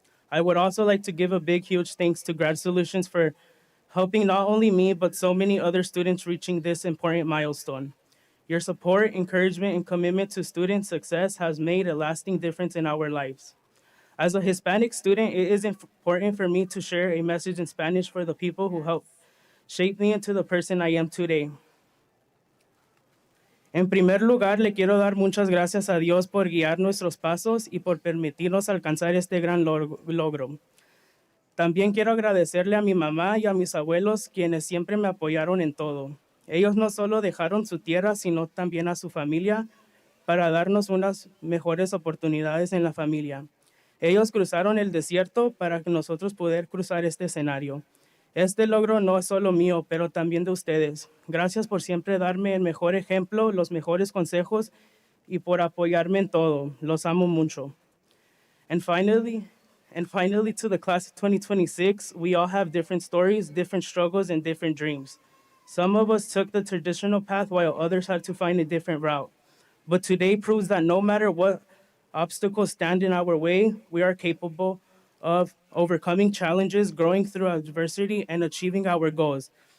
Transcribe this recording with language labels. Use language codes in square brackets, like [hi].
[en] I would also like to give a big, huge thanks to Grad Solutions for helping not only me, but so many other students reaching this important milestone. Your support, encouragement, and commitment to student success has made a lasting difference in our lives. As a Hispanic student, it is important for me to share a message in Spanish for the people who helped shape me into the person I am today. [es] En primer lugar, le quiero dar muchas gracias a Dios por guiar nuestros pasos y por permitirnos alcanzar este gran logro. También quiero agradecerle a mi mamá y a mis abuelos quienes siempre me apoyaron en todo. Ellos no solo dejaron su tierra, sino también a su familia para darnos unas mejores oportunidades en la familia. Ellos cruzaron el desierto para que nosotros poder cruzar este escenario. Este logro no es solo mío, pero también de ustedes. Gracias por siempre darme el mejor ejemplo, los mejores consejos y por apoyarme en todo. Los amo mucho. [en] And finally, to the class of 2026, we all have different stories, different struggles, and different dreams. Some of us took the traditional path while others had to find a different route. But today proves that no matter what obstacles stand in our way, we are capable of overcoming challenges, growing through adversity, and achieving our goals.